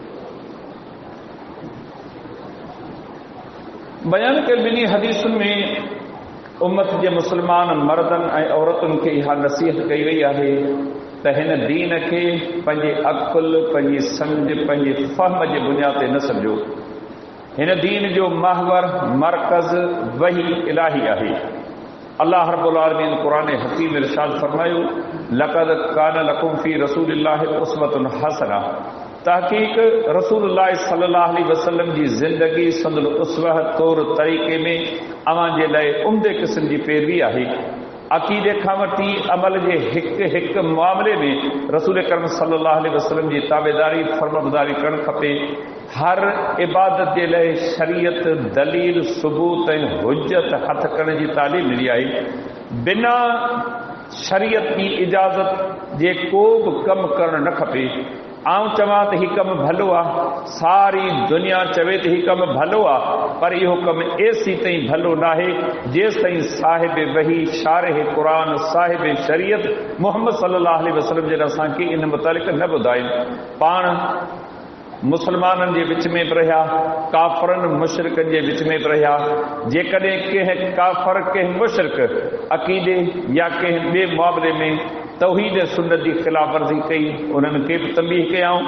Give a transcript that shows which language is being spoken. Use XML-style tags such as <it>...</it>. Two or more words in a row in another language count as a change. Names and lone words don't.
<sd>बयान कयल ॿिन्ही हदीसुनि में उम्मत जे मुस्लमान मर्दनि ऐं औरतुनि खे इहा नसीहत कई वई आहे त हिन दीन खे पंहिंजे अक़ुल पंहिंजी सम्झ पंहिंजे फ़हम जे बुनियाद ते न सम्झो। हिन दीन जो महवर मरकज़ वही इलाही आहे। अल्लाह रब्बुल आलमीन क़ुरान हकीम इरशाद फरमायो</sd> <ar>لقد كان لكم في رسول الله أسوة حسنة.</ar> <sd>तहक़ीक़ रसूलुल्लाह</sd> <ar>صلى الله عليه وسلم</ar> <sd>जी ज़िंदगी संदुल उसवा तौर तरीक़े में अवां जे लाइ उम्दे क़िस्म जी पैरवी आहे। अक़ीदे खां वठी अमल जे हिक मामले में रसूल करम</sd> <ar>صلى الله عليه وسلم</ar> <sd>जी ताबेदारी फर्मबरदारी करणु खपे। हर इबादत जे लाइ शरीयत दलील सबूत ऐं हुज्जत हथ करण जी तालीम मिली आहे। बिना शरीयत जी इजाज़त जे को बि कमु करणु न खपे। आऊं चवां त हीउ कमु भलो आहे सारी दुनिया चवे त हीउ कमु भलो आहे पर इहो कमु एसी ताईं भलो न आहे जेसि ताईं साहिब वही शारिह क़ुरान साहिब शरीयत मुहम्मद</sd> <ar>صلى الله عليه وسلم</ar> <sd>जन असांखे इन मुतालिक़ न ॿुधाइनि। पाण मुसलमाननि जे विच में बि रहिया काफ़रनि मुशरिकनि जे विच में बि रहिया। जेकॾहिं कंहिं काफ़र कंहिं मुशरिक अक़ीदे या कंहिं ॿिए मामले में तौहीद सुन्नत जी ख़िलाफ़ वर्ज़ी कई उन्हनि खे बि तंबीह कयाऊं।</sd>